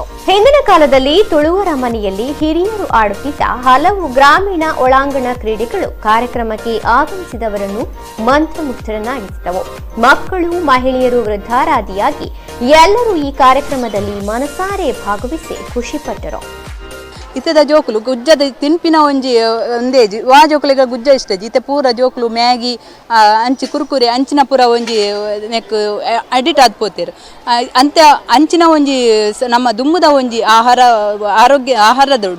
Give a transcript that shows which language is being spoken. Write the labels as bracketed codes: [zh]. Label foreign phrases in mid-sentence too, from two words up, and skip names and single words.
[kn] ಹಿಂದಿನ ಕಾಲದಲ್ಲಿ ತುಳುವರ ಮನೆಯಲ್ಲಿ ಹಿರಿಯರು ಆಡುತ್ತಿದ್ದ ಹಲವು ಗ್ರಾಮೀಣ ಒಳಾಂಗಣ ಕ್ರೀಡೆಗಳು ಕಾರ್ಯಕ್ರಮಕ್ಕೆ ಆಗಮಿಸಿದವರನ್ನು ಮಂತ್ರಮುಗ್ಧರನ್ನಾಗಿಸಿದವು. ಮಕ್ಕಳು, ಮಹಿಳೆಯರು, ವೃದ್ಧಾರಾದಿಯಾಗಿ ಎಲ್ಲರೂ ಈ ಕಾರ್ಯಕ್ರಮದಲ್ಲಿ ಮನಸಾರೆ ಭಾಗವಹಿಸಿ ಖುಷಿಪಟ್ಟರು. [tcy] ಇತ್ತದ ಜೋಕುಲು ಗುಜ್ಜದ ತಿನ್ಪಿನ ಒಂದೇಜಿ ವಾ ಜೋಕುಲಿಗ ಗುಜ್ಜ ಇಷ್ಟ ಇತ್ತೆ ಪೂರ ಜೋಕುಲು ಮ್ಯಾಗಿ ಅಂಚಿ ಕುರ್ಕುರಿ ಅಂಚಿನ ಪೂರ ಒಂಜಿ ನೆಕ್ ಅಡಿಟ್ ಆದ್ಪೋತೇರು. ಅಂತೆ ಅಂಚಿನ ಒಂಜಿ ನಮ್ಮ ದುಮ್ಮದ ಒಂಜಿ ಆಹಾರದ ಉಂಡು.